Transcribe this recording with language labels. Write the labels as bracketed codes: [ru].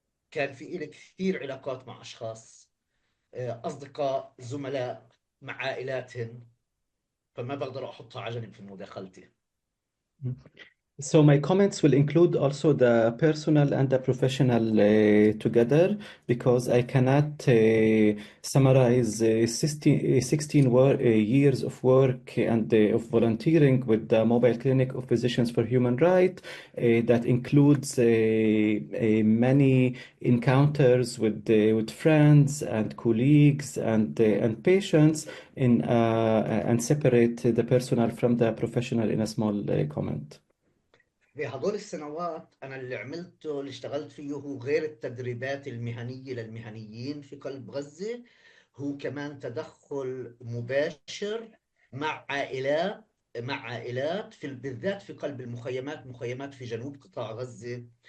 [ar] كان في إلي كثير علاقات مع أشخاص، أصدقاء، زملاء، مع عائلاتهم، فما بقدر أحطها على جنب في مداخلتي. [en] So my comments will include also the personal and the professional together, because I cannot summarize 16 years of work and of volunteering with the mobile clinic of Physicians for Human Rights that includes many encounters with friends and colleagues and patients and separate the personal from the professional in a small comment. [ar] في هدول السنوات أنا اللي عملته اللي اشتغلت فيه هو غير التدريبات المهنية للمهنيين في قلب غزة، هو كمان تدخل مباشر مع عائلات بالذات في قلب مخيمات في جنوب قطاع غزة.